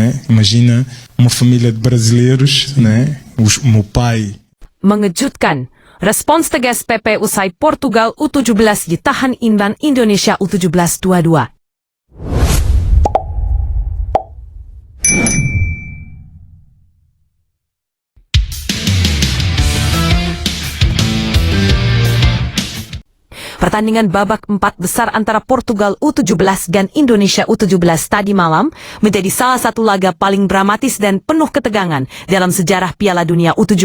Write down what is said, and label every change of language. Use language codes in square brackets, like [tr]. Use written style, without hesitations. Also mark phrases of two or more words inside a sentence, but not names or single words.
[pt] Imagina uma família de brasileiros, né? O meu pai. [id] Mengejutkan, respons tegas PP usai Portugal U17 ditahan imbang Indonesia U17 2-2. Pertandingan babak 4 besar antara Portugal U17 dan Indonesia U17 tadi malam menjadi salah satu laga paling dramatis dan penuh ketegangan dalam sejarah Piala Dunia U17.